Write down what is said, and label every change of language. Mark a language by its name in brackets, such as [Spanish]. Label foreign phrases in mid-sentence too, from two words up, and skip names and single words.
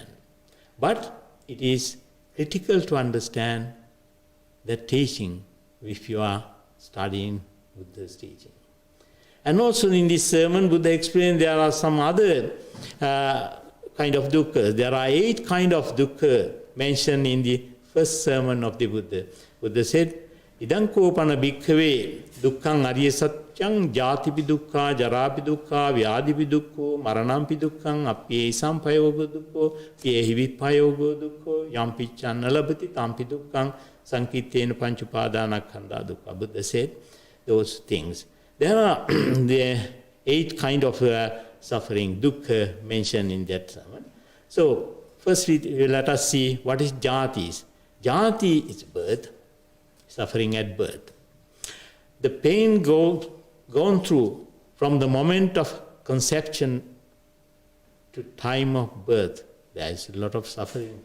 [English] But it is critical to understand that teaching if you are studying Buddha's teaching. And also in this sermon, Buddha explained there are some other kind of dukkha. There are 8 kind of dukkha mentioned in the first sermon of the Buddha. Buddha said, [Pali] Idang kopana bhikkhave dukkhang arya satyang jatipi dukkha jarapi dukkha vyadipi dukkho maranampi dukkhang appye sampayogo dukkho pyehi vippayogo dukkho yampi channalabhati tampi dukkhang sankittena panchupadanakkhandha dukkha. [English] Buddha said those things. There are the 8 kind of suffering, dukkha, mentioned in that sermon. So firstly, let us see what is jati. Jati is birth. Suffering at birth. The pain gone through from the moment of conception to time of birth, there is a lot of suffering.